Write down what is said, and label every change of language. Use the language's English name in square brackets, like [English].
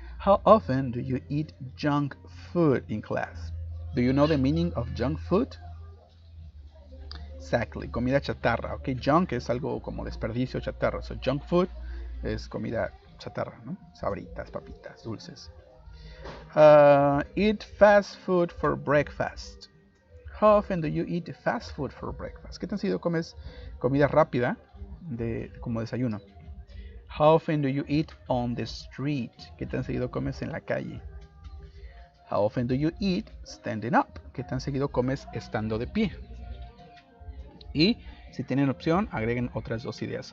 [English] How often do you eat junk food in class? Do you know the meaning of junk food? Exactly, [Spanish] comida chatarra. Okay, junk es algo como desperdicio, chatarra. So junk food es comida chatarra, ¿no? Sabritas, papitas, dulces. [English] Eat fast food for breakfast. How often do you eat fast food for breakfast? [Spanish] ¿Qué tan seguido comes comida rápida como desayuno? [English] How often do you eat on the street? [Spanish] ¿Qué tan seguido comes en la calle? [English] How often do you eat standing up? [Spanish] ¿Qué tan seguido comes estando de pie? Y si tienen opción, agreguen otras 2 ideas.